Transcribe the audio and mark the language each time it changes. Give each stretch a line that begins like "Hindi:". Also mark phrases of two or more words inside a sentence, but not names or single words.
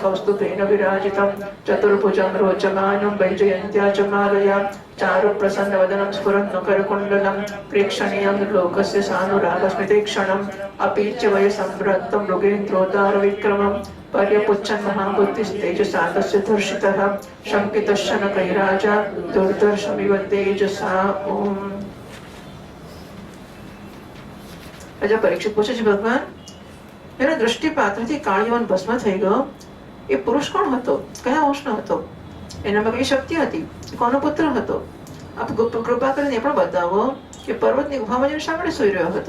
Sanskrit: कौस्तुभेन विराजितं चतुर्भुजं रोचमानं वैजयन्त्या च मालया चारुप्रसन्नवदनं स्फुरन्मकरकुण्डलं प्रेक्षणीयं लोकस्य सानुरागस्मितेक्षणम् अपि च वयसंवृत्तं मृगेन्द्रोदारविक्रमं पर्यपुच्छन् महाबुद्धिस्तेजसा तस्य धर्षितः शङ्कितश्शनकैराजा दुर्दर्शमिव तेजसा ॐ।
Gujarati: રાજા પરીક્ષિત પૂછે છે, ભગવાન એના દૃષ્ટિપાતથી કાળીવન ભસ્મ થઈ ગયો, એ પુરુષ કોણ હતો, કયા વંશનો હતો, એનામાં કઈ શક્તિ હતી, કોનો પુત્ર હતો? આપ કૃપા કરીને એ પણ બતાવો કે પર્વતની ગુફામાં જઈને શા માટે સૂઈ રહ્યો હતો?